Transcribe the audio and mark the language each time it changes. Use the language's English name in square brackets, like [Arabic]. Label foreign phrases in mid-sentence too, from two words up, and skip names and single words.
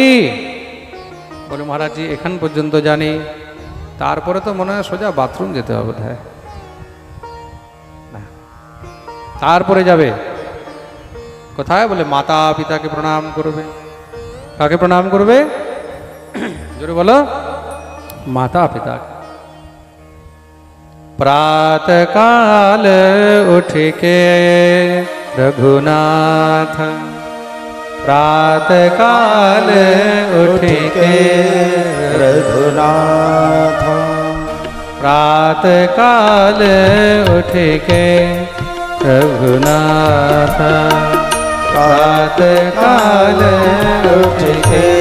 [Bangla] বলে মহারাজ জি এখান পর্যন্ত জানি, তারপরে তো মনে হয় সোজা বাথরুম যেতে হবে। না, তারপরে যাবে কোথায়? বলে মাতা পিতাকে প্রণাম করবে। কাকে প্রণাম করবে? জোরে বলো। মাতা পিতাকে। [Hindi] प्रातकाल उठ के रघुनाथ, प्रातकाल उठ के रघुनाथ, प्रातकाल उठ के रघुनाथ, प्रातकाल उठ के